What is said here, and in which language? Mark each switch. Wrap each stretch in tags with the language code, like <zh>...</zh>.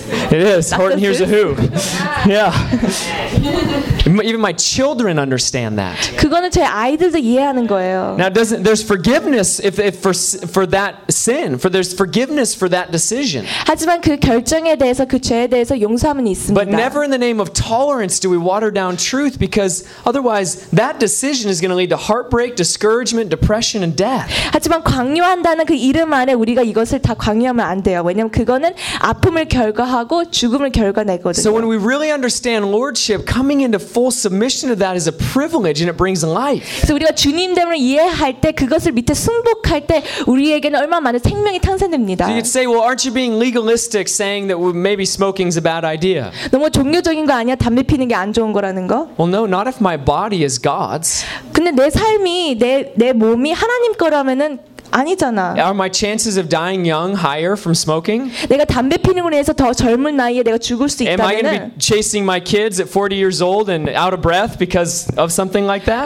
<en>It is. Horton hears a who. Yeah. Even my children understand that.</en> <ko>그거는 제 아이들도 이해하는 거예요.</ko> <en>Now there's forgiveness if for that sin, for there's forgiveness for that decision.</en> <ko>하지만 그 결정에 대해서 그 죄에 대해서 용서함은 있습니다.</ko> <en>But never in the name of tolerance do we water down truth because otherwise that decision is going to lead to heartbreak, discouragement, depression and death.</en> <ko>하지만 강요한다는 그 이름 안에 우리가 이것을 다 강요하면 안 돼요. 왜냐면 그거는 아픔을 결과하고 죽음을 결과내거든요.</ko> <en>So when we really understand lordship coming into full submission to that is a privilege and it brings life.</en> <ko>그래서 우리가 주님됨을 이해할 때 그것을 밑에 순복할 때 우리에게는 얼마나 많은 생명이 탄생됩니다.</ko> <en>You'd say, well, aren't you being legalistic saying that maybe smoking is a bad idea?</en> <ko>너무 종교적인 거 아니야? 담배 피는 게 안 좋은 거라는 거?</ko> <en>Well, no, not if my body is God's.</en> <ko>근데 내 삶이 내 몸이 하나님 거라면은 아니잖아.</ko> <en>Are my chances of dying young higher from smoking?</en> <ko>내가 담배 피는 거에 해서 더 젊은 나이에 내가 죽을 수 있다면은</ko> <en>Am I going to be chasing my kids at 40 years old and out of breath because of something like that?</en>